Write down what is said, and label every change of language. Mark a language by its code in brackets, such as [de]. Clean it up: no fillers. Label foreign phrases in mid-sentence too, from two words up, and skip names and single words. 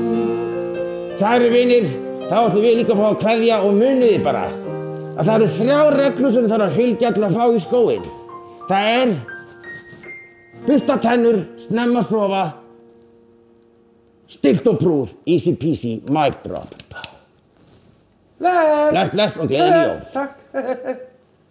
[is] Kæru vinir, þá ætlum við líka að fá að kveðja og muniði bara að það eru 3 reglur sem þarf að fylgja til að fá í skóinn. Það er bursta tennur, snemma sofa, stillt og prúð, [en] easy peasy, mic drop. [is] Bless. Bless og gleðileg jól. Takk.